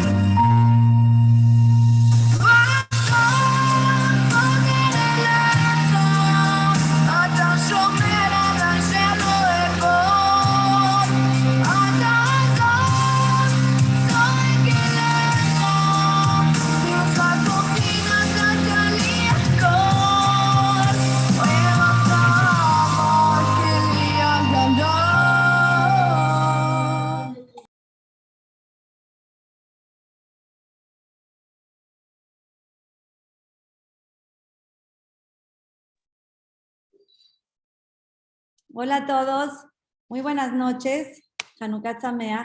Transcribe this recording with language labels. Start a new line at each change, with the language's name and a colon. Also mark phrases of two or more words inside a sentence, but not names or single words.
Hebrew: אתה שומר עליי שלא אפול, אתה זאת צועק אליך, ממך כוחי נתת לי הכל, פרח העמוק שלי הגדול.
Spanish: Hola a todos, muy buenas noches,
Hebrew: חנוכה שמח.